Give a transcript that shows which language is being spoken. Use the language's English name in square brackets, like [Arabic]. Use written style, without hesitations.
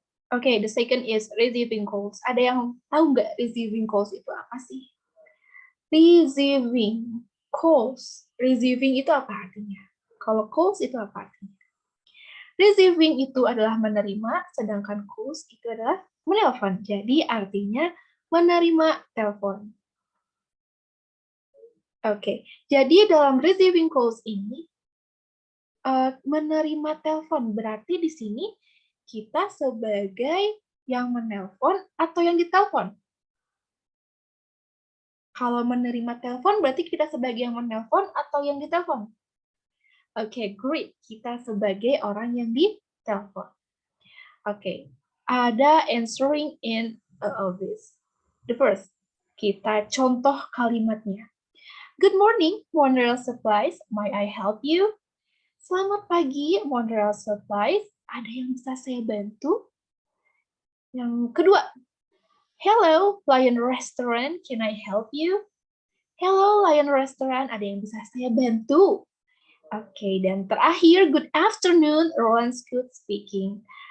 [English] Okay, the second is receiving calls. [Indonesian] Ada yang tahu nggak receiving calls itu apa sih? Receiving calls. Receiving itu apa artinya? Kalau calls itu apa artinya? Receiving itu adalah menerima, sedangkan calls itu adalah menelpon. Jadi artinya menerima telepon. Oke, jadi dalam receiving calls ini menerima telepon berarti di sini kita sebagai yang menelpon atau yang ditelepon. Kalau menerima telepon berarti kita sebagai yang menelpon atau yang ditelepon. Oke, great. Kita sebagai orang yang ditelepon. [English] Oke, ada answering in a office. The first, [Indonesian] kita contoh kalimatnya. [English] Good morning, Montreal Supplies. May I help you? [Indonesian] Selamat pagi, [English] Montreal Supplies. [Indonesian] Ada yang bisa saya bantu? Yang kedua, hello, Lion Restaurant. [English] Can I help you? [Indonesian] Hello, Lion Restaurant. Ada yang bisa saya bantu? Oke, dan terakhir, [English] good afternoon, Roland Scoot speaking.